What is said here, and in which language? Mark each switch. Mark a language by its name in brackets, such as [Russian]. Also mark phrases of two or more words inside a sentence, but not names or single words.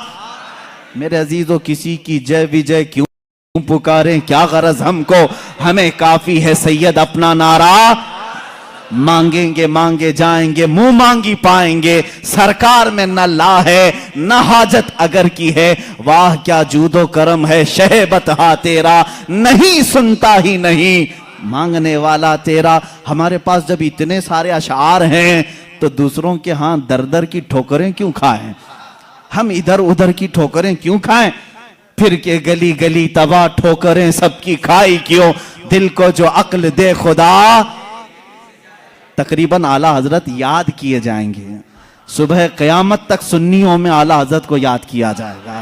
[Urdu] میرے عزیزوں، کسی کی جے وجے کیوں پکاریں، کیا غرض ہم کو، ہمیں کافی ہے سید اپنا نعرہ. مانگیں گے مانگے جائیں گے، منہ مانگی پائیں گے، سرکار میں نہ لا ہے نہ حاجت اگر کی ہے. واہ کیا جود و کرم ہے شہبت ہا تیرا، نہیں سنتا ہی نہیں مانگنے والا تیرا. ہمارے پاس جب اتنے سارے اشعار ہیں تو دوسروں کے ہاتھ در در کی ٹھوکریں کیوں کھائیں. ہم ادھر ادھر کی ٹھوکریں کیوں کھائیں؟ پھر کے گلی گلی تباہ ٹھوکریں سب کی کھائی کیوں؟ دل کو جو عقل دے خدا. تقریباً اعلیٰ حضرت یاد کیے جائیں گے. صبح قیامت تک سنیوں میں اعلیٰ حضرت کو یاد کیا جائے گا.